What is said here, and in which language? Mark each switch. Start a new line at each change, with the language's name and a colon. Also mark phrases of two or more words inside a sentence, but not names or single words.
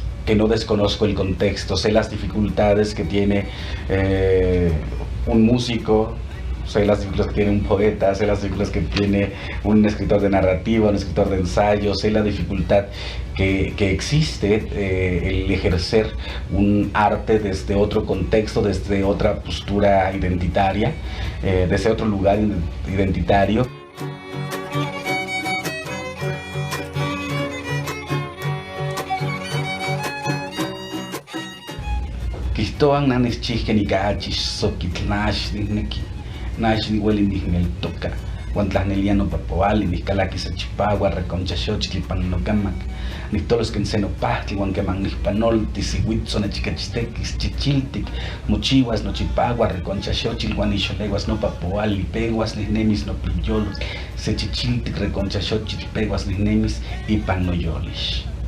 Spanish: que no desconozco el contexto, sé las dificultades que tiene un músico, Sé las dificultades que tiene un poeta, sé las dificultades que tiene un escritor de narrativa, un escritor de ensayo, sé la dificultad que existe el ejercer un arte desde otro contexto, desde otra postura identitaria, desde otro lugar identitario.
Nahuatl languages: Kistoan nanes chihken ikachis sokitlash nisneki nash niweli nisneltoka huantlahneliano papoali niskalaki sachipagua reconchaxochitl pannocamak nihtolos ken senopahtli huan keman nihpanolti siuitzo nechikachtekis chichiltik mochiuas nochipagua reconchaxochitl huan nixoleguas nopapoali peguas nihnemis nopilyolos sechichiltik reconchaxochitl peguas nihnemis ipan noyolish.